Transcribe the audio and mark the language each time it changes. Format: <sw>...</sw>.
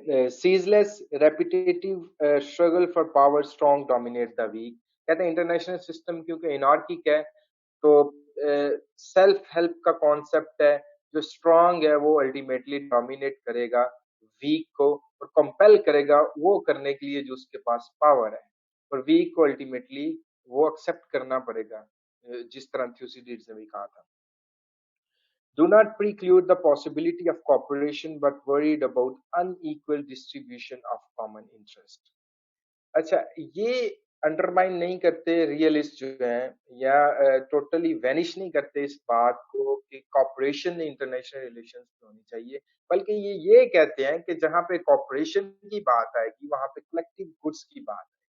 <en>ceaseless repetitive struggle for power strong dominate the weak.</en> <ur>کہتے ہیں international system کیونکہ انارکک ہے تو سیلف ہیلپ کا کانسیپٹ ہے, جو اسٹرانگ ہے وہ الٹیمیٹلی ڈومینیٹ کرے گا ویک کو, اور کمپیل کرے گا وہ کرنے کے لیے جو اس کے پاس پاور ہے, اور ویک کو الٹیمیٹلی وہ ایکسپٹ کرنا پڑے گا, جس طرح تھیوسیڈیڈز نے بھی کہا تھا.</ur> <en>Do not preclude the possibility of cooperation but worried about unequal distribution of common interest.</en> <ur>اچھا, یہ انڈرمائن نہیں کرتے ریئلسٹ جو ہیں, یا ٹوٹلی وینش نہیں کرتے اس بات کو کہ کوپریشن انٹرنیشنل ریلیشنز میں ہونی چاہیے, بلکہ یہ کہتے ہیں کہ جہاں پہ کوپریشن کی بات آئے گی وہاں پہ کلیکٹیو گڈس کی بات.</ur>